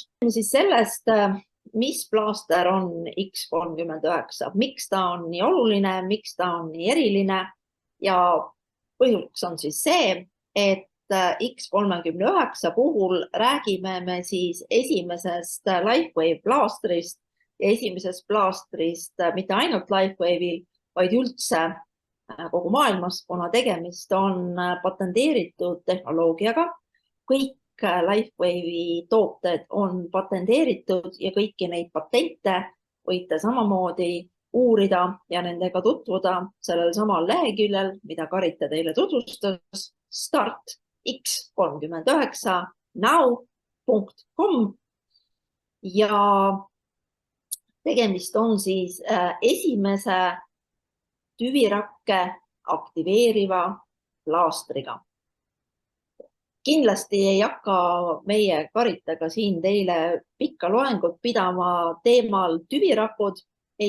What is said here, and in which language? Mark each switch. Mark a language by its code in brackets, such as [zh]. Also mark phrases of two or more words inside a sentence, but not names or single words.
[et] Siis sellest, mis plaaster on X39, miks ta on nii oluline, miks ta on nii eriline ja põhjus on siis see, et X39 puhul räägime me siis esimesest Lifewave plaastrist ja esimesest plaastrist mitte ainult Lifewave'il, vaid üldse kogu maailmas, kuna tegemist on patenteeritud tehnoloogiaga. Kõik Lifewave'i tooted on patenteeritud ja kõiki neid patente võite samamoodi uurida ja nendega tutvuda sellel samal leheküljel, mida Karita teile tutvustas, start-x39now.com ja tegemist on siis esimese tüvirakke aktiveeriva plaastriga. Kindlasti ei hakka meie Karitaga siin teile pikka loengut pidama teemal tüvirakud, ei